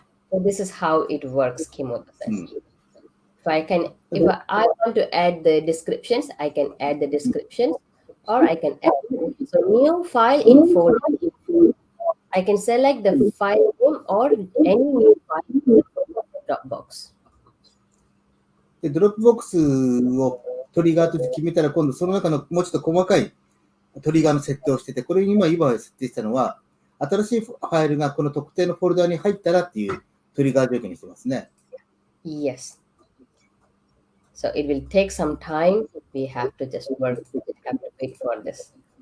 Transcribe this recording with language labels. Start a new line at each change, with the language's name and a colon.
English: So this is how it works, Kimoto-san. If I want to add the descriptions, I can add the descriptions, or I can add so new file in folder. I can select the file name or any new file in the Dropbox.
Japanese: で、ドロップボックスをトリガーとして決めたら、今度その中のもうちょっと細かいトリガーの設定をしてて、これに今設定したのは、新しいファイルがこの特定のフォルダに入ったらっていうトリガー条件にしてますね。
English: Yes. So it will take some time. We have to just work. We have to wait for this.